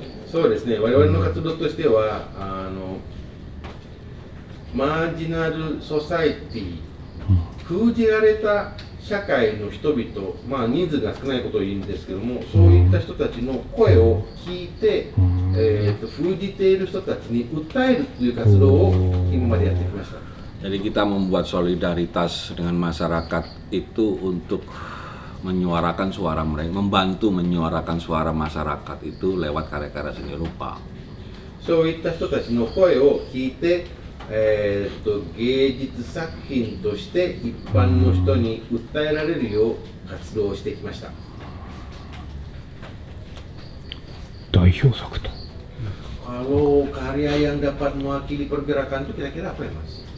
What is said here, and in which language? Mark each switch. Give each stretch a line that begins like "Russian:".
Japanese: そうですね、我々の活動としては、マージナルソサイティ、封じられた社会の人々、人数が少ないことを言うんですけども、そういった人たちの声を聞いて、封じている人たちに訴えるという活動を今までやってきました。
Indonesian: Jadi kita membuat solidaritas dengan masyarakat itu untuk menyuarakan suara mereka, membantu menyuarakan suara masyarakat itu lewat karya-karya seni rupa.
Japanese: そういった人たちの声を聞いて、芸術作品として一般の人に訴えられるよう活動をしてきました。代表作と
Indonesian: Kalau karya yang dapat mewakili pergerakan itu kira-kira apa ya, Mas?